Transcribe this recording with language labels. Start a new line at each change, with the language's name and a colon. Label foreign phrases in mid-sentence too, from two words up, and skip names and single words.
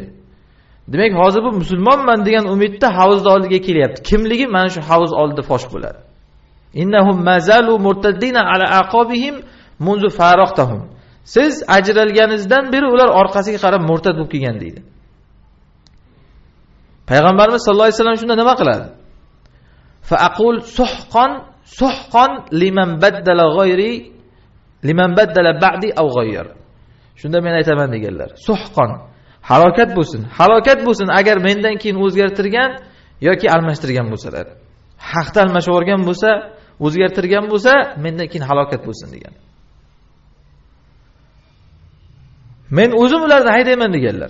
Uzbek: Demak, hozir bu musulmonman degan umidda havzda oldiga kelyapti. Kimligi mana shu havz oldida fosh bo'ladi.
Arabic: إنهم ما زالوا مرتدين على أعقابهم منذ فارقتهم.
Uzbek: Siz ajralganingizdan beri ular orqasiga qarab murtad bo'lib kelgan deydi. Payg'ambarimiz
Arabic: صلى الله عليه وسلم
Uzbek: shunda nima qiladi?
Arabic: فأقول سحقا لمن بدل غيري لمن بدل بعدي أو غير.
Uzbek: Shunda men aytaman deganlar. Suhqan, halokat bo'lsin. Halokat bo'lsin agar mendan keyin o'zgartirgan yoki almashtirgan bo'lsalar. Haqda almashavergan bo'lsa, o'zgartirgan bo'lsa, mendan keyin halokat bo'lsin degan. Men o'zim ularni haydayman deganlar.